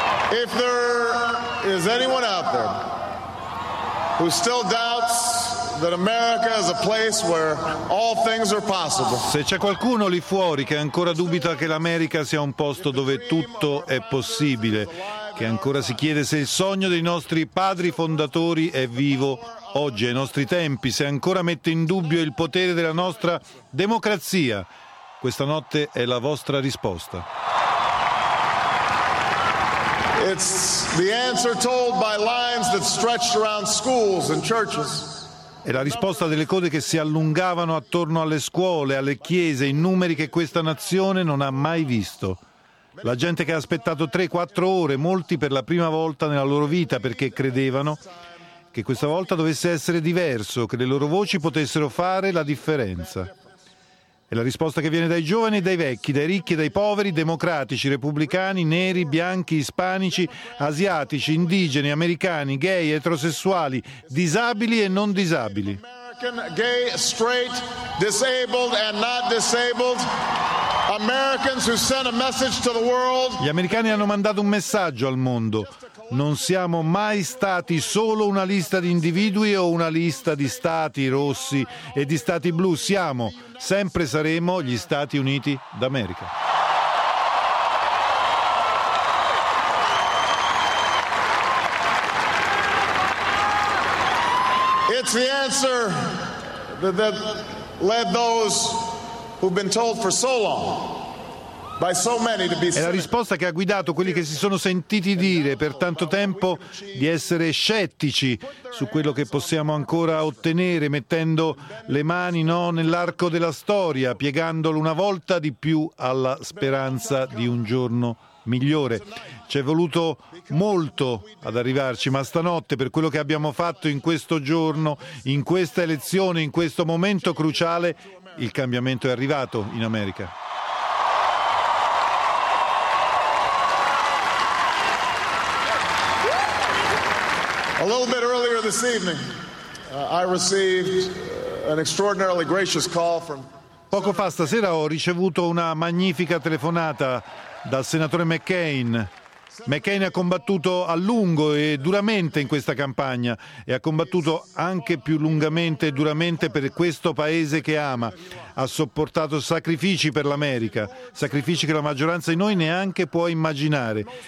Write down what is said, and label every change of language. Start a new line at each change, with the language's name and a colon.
English: If there is anyone out there who still doubts that America is a place where all things are possible.
Italian: Se c'è qualcuno lì fuori che ancora dubita che l'America sia un posto dove tutto è possibile, che ancora si chiede se il sogno dei nostri padri fondatori è vivo oggi, ai nostri tempi, se ancora mette in dubbio il potere della nostra democrazia, questa notte è la vostra risposta.
English: It's the answer told by lines that stretched around schools and churches.
Italian: È la risposta delle code che si allungavano attorno alle scuole, alle chiese, in numeri che questa nazione non ha mai visto. La gente che ha aspettato 3-4 ore, molti per la prima volta nella loro vita, perché credevano che questa volta dovesse essere diverso, che le loro voci potessero fare la differenza. È la risposta che viene dai giovani e dai vecchi, dai ricchi e dai poveri, democratici, repubblicani, neri, bianchi, ispanici, asiatici, indigeni, americani, gay, eterosessuali, disabili e non disabili.
English: Gay, straight, disabled and not disabled. Americans who sent a message to the world.
Italian: Gli americani hanno mandato un messaggio al mondo. Non siamo mai stati solo una lista di individui o una lista di stati rossi e di stati blu. Siamo, sempre saremo gli Stati Uniti d'America. It's the answer that led those who've been told for so long. È la risposta che ha guidato quelli che si sono sentiti dire per tanto tempo di essere scettici su quello che possiamo ancora ottenere, mettendo le mani nell'arco della storia, piegandolo una volta di più alla speranza di un giorno migliore. Ci è voluto molto ad arrivarci, ma stanotte, per quello che abbiamo fatto in questo giorno, in questa elezione, in questo momento cruciale, il cambiamento è arrivato in America.
English: A little bit earlier this evening, I received an extraordinarily gracious call from.
Italian: Poco fa stasera ho ricevuto una magnifica telefonata dal senatore McCain. McCain ha combattuto a lungo e duramente in questa campagna e ha combattuto anche più lungamente e duramente per questo paese che ama. Ha sopportato sacrifici per l'America, sacrifici che la maggioranza di noi neanche può immaginare.